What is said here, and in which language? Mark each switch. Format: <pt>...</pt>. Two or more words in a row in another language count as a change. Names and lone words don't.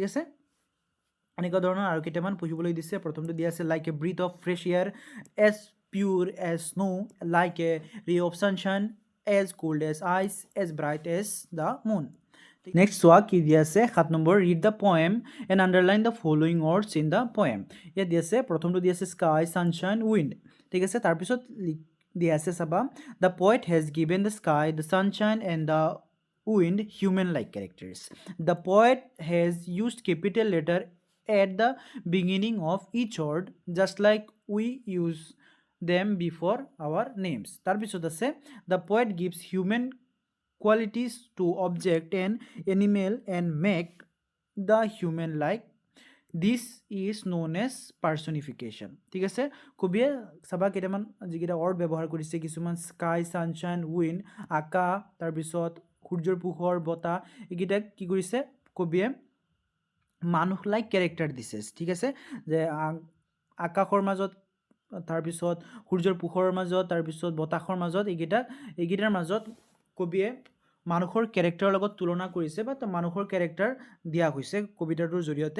<as>আছে এনেকুৱা ধৰণৰ আৰু কেইটামান পঢ়িবলৈ দিছে প্ৰথমটো দিয়া আছে</as> <en>like a breath of fresh air as pure as snow like a ray of sunshine as cold as ice as bright as the moon নেক্সট</en> <as>চোৱা কি দিয়া আছে</as> <en>7 নম্বৰ read the poem and underline the following words in the poem</en> <as>ইয়াত দিয়া আছে প্ৰথমটো দিয়া আছে</as> <en>sky sunshine wind</en> <as>ঠিক আছে তাৰপিছত দিয়া আছে চাবা</as> <en>the poet has given the sky the sunshine and the wind human like characters the poet has used capital letter at the beginning of each word just like we use them before our names.</en> <as>তাৰপিছত আছে</as> <en>the poet gives human qualities to object and animal and make the human like. This is known as personification.</en> <as>ঠিক আছে, কবিয়ে চাবা কেইটামান যিকেইটা ৱৰ্ড ব্যৱহাৰ কৰিছে, কিছুমান স্কাই, ছানশ্বাইন, উইণ্ড, আকাশ, তাৰপিছত সূৰ্যৰ পোহৰ, বতাহ, এইকেইটাক কি কৰিছে কবিয়ে মানুহ</as> <en>like character</en> <as>দিছে। ঠিক আছে, যে আকাশৰ মাজত, তাৰপিছত সূৰ্যৰ পোহৰৰ মাজত, তাৰপিছত বতাহৰ মাজত, এইকেইটাৰ মাজত কবিয়ে মানুহৰ কেৰেক্টাৰৰ লগত তুলনা কৰিছে বা মানুহৰ কেৰেক্টাৰ দিয়া হৈছে কবিতাটোৰ জৰিয়তে।</as>